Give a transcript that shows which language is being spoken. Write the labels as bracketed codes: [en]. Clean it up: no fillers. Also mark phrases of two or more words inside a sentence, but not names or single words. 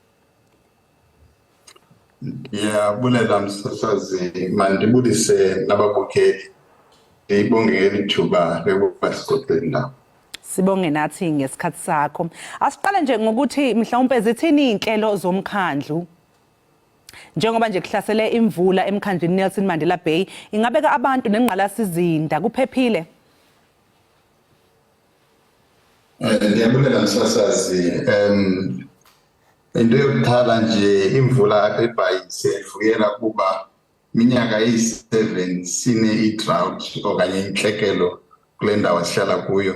[xh] Bulela msasazi, mandibulise nababukeli. [zu] Ngibongele ithuba lokuba sixoxele la. Sibonge nathi ngesikhathi sakho. Asiqale nje ngokuthi mhlawumbe zithini inhlelo zomkhandlu njengoba nje kuhlasele imvula emkhandlwini Nelson Mandela Bay, ingabeka abantu nengqalasizinda kuphephile? [xh] Ndiyabulela msasazi, into yokuqala nje imvula eBay siyivuyela kuba minyaka eyi7 sine i-drought okanye intlekelo kule ndawo esihlala kuyo.